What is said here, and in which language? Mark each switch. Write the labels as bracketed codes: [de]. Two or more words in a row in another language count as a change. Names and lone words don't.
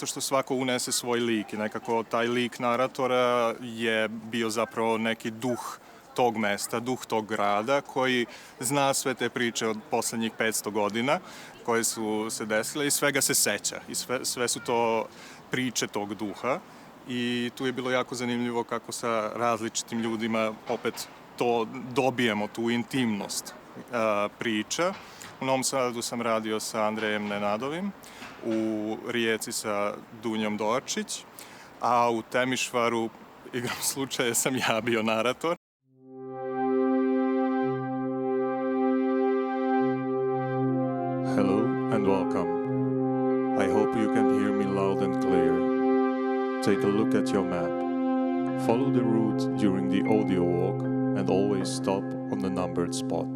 [sr] što svako unese svoj lik i nekako taj lik naratora je bio zapravo neki duh tog mesta, duh tog grada koji zna sve te priče od poslednjih 500 godina koje su se desile i svega se seća i sve su to priče tog duha i tu je bilo jako zanimljivo kako sa različitim ljudima opet to dobijemo, tu intimnost priča. U Novom Sadu sam radio sa Andrejem Nenadovim, u Rijeci sa Dunjom Dorčić, a u Temišvaru, igrom slučaja, sam ja bio narator. [en] Hello and welcome. I hope you can hear me loud and clear. Take a look at your map. Follow the route during the audio walk and always stop on the numbered spots.